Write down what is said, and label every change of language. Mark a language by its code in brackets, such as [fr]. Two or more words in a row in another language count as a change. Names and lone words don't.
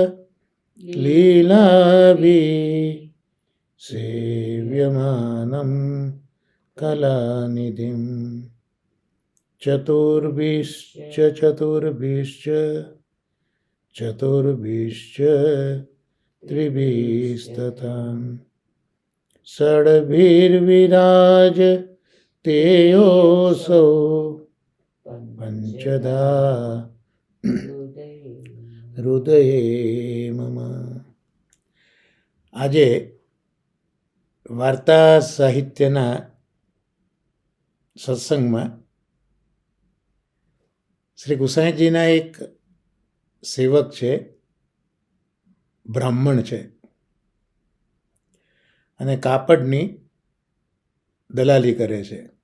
[sa] लीलाभिः सेव्यमानं कलानिधिं चतुर्भिश्च त्रिभिस्तथा षड्भिर्विराज तेयोऽसौ पञ्चधा હૃદયે મમ. [gu] આજે વાર્તા સાહિત્યના સત્સંગમાં શ્રી ગુસાઈજીના એક સેવક છે, બ્રાહ્મણ છે અને કાપડની દલાલી કરે છે.